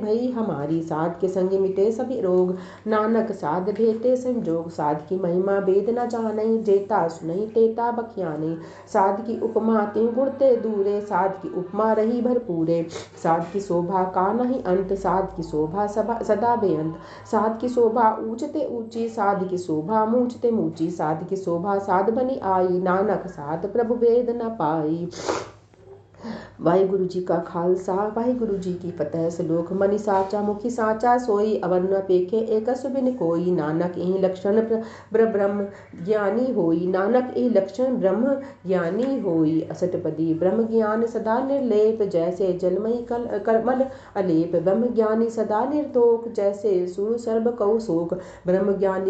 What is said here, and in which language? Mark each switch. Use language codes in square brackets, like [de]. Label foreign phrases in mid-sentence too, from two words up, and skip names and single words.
[bra] भई हमारी, साध के संगी मिटे सभी रोग, नानक साध भेटे संजोग, साध की महिमा वेद न जानई, जेता सुनई तेता बखियानी, साध की उपमा त्यों गुण ते दूरे, साध की उपमा रही भरपूरे, साध की शोभा का नहीं अंत, साध की शोभा सदा बेअंत, साध की शोभा ऊंचते ऊंची, साध की शोभा मूंचते मूंची, साध की शोभा साध बनी आई, नानक साध प्रभु वेद न पाई। वाहिगुरु जी का खालसा वाहिगुरु जी की फतेह। श्लोक मनि साचा मुखी साचा सोई, अवर न पेखे एक बिन कोई, नानक यही लक्षण ब्रह्म ज्ञानी होई, नानक यही लक्षण ब्रह्म ज्ञानी होई। अष्टपदी। ब्रह्म ज्ञान सदा निर्लेप, जैसे जलमयी कमल अलेप, ब्रह्म ज्ञानी सदा निर्दोष, जैसे सुर सर्ब कौ शोक, ब्रह्म ज्ञानी